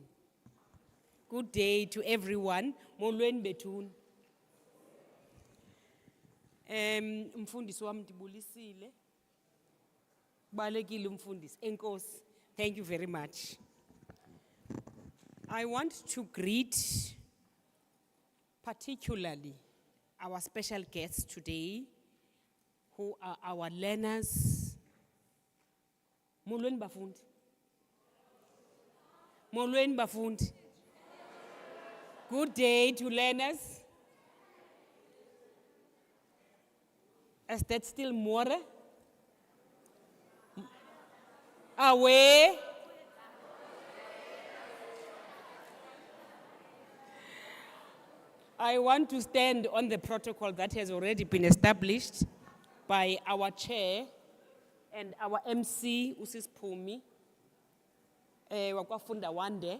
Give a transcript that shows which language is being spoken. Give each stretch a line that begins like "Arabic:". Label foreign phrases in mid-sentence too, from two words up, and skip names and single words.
English: Good day to everyone.
Xhosa: Molweni bethuni. Umfundisi wami ndibulisile. Balekile umfundisi. Enkosi.
English: Thank you very much. I want to greet particularly our special guests today, who are our learners.
Xhosa: Molweni bafundi. Molweni bafundi.
English: Good day to learners. Is that still more? Away. I want to stand on the protocol that has already been established by our chair and our MC, Usis Pumi, Wakwafunda Wande.